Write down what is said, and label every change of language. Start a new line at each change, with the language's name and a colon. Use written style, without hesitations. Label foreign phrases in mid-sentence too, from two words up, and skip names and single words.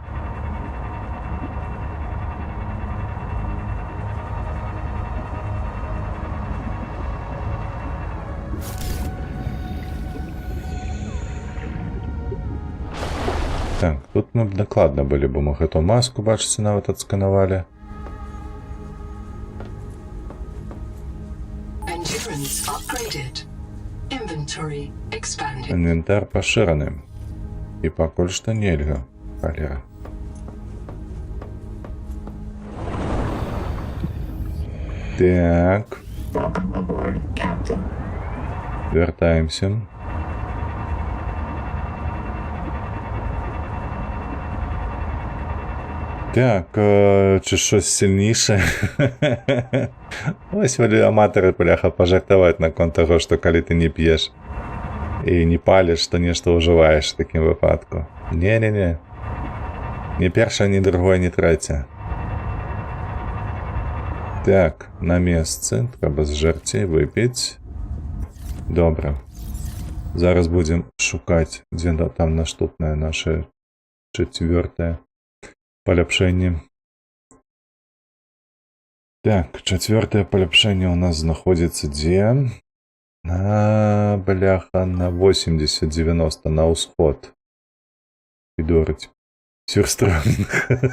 Belarusian: Так, тут мы б дакладна былі, бо мы гэту маску, бачыце, нават адсканавалі.
English: Endurance upgraded. Inventory expanded.
Belarusian: Інвентар пашыраны. І пакуль што нельга. Халера. Так. Вяртаемся.
Ukrainian: Так, чи щось сильніше? Ось волі аматори, бляха, пожартовать на конт того, що коли ти не п'єш і не палиш, то нечто уживаєш в таким випадку. Не-не-не. Ні перше, ні другое, ні третє. Так, на місце. Треба з жерці випити. Добре. Зараз будемо шукати, де там наступне наше четверте поляпшэнне.
Belarusian: Так, четвертое поляпшэнне у нас знаходзіцца дзе? Бляха, на 80-90 на ўсход.
Ukrainian: Підорить. Сюрстронг.